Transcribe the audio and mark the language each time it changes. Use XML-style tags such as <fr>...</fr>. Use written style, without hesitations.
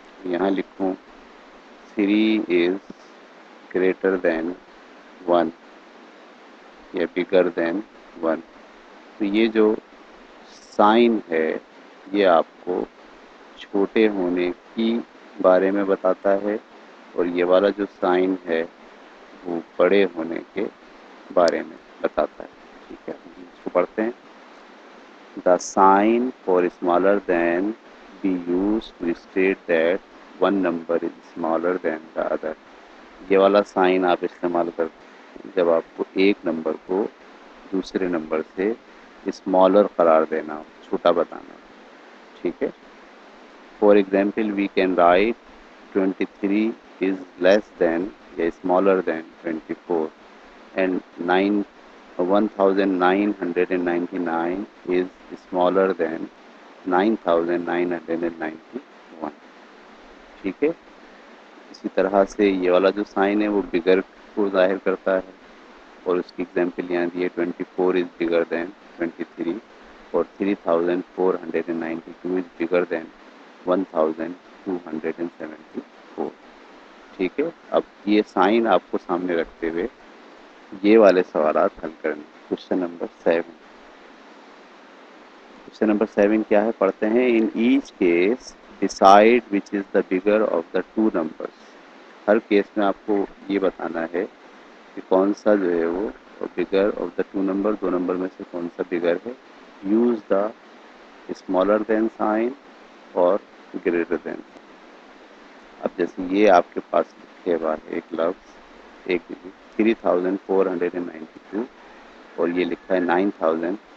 <ur>یہاں لکھوں</ur> <en>3 is greater than 1 یا bigger than 1.</en> <ur>تو یہ جو سائن ہے یہ آپ کو چھوٹے ہونے کی بارے میں بتاتا ہے، اور یہ والا جو سائن ہے وہ بڑے ہونے کے بارے میں بتاتا ہے. ٹھیک ہے، اس کو پڑھتے ہیں.</ur> <en>The sign for smaller than be use to state that one number is smaller than the other.</en> <ur>یہ والا سائن آپ استعمال کرتے ہیں جب آپ کو ایک نمبر کو دوسرے نمبر سے اسمالر قرار دینا ہو، چھوٹا بتانا ہو. ٹھیک ہے،</ur> <en>For example we can write 23 is less than یا smaller than 24 and 1999 is smaller than 9991.</en> <ur>ٹھیک ہے، اسی طرح سے یہ والا جو سائن ہے وہ بگر کو ظاہر کرتا ہے، اور اس کی ایگزامپل یہاں دی ہے</ur> <en>24 is bigger than 23</en> <ur>اور</ur> <en>3492 is bigger than 1274.</en> <ur>ٹھیک ہے، اب یہ سائن آپ کو سامنے رکھتے ہوئے یہ والے سوالات حل کرنے.</ur> <en>Question number 7.</en> <ur>کوشچن نمبر 7 کیا ہے پڑھتے ہیں.</ur> <en>In each case decide which is the bigger of the two numbers.</en> <ur>Hare case میں آپ کو یہ بتانا ہے کہ کون سا جو ہے وہ</ur> <en>bigger of the two number,</en> <ur>do number میں سے کون سا بگر ہے.</ur> <en>Use the smaller than sign اور greater than.</en> <ur>اب جیسے یہ آپ کے پاس لکھے ہوا ہے ایک لفظ، ایک 3492 اور یہ لکھا ہے 9000.</ur>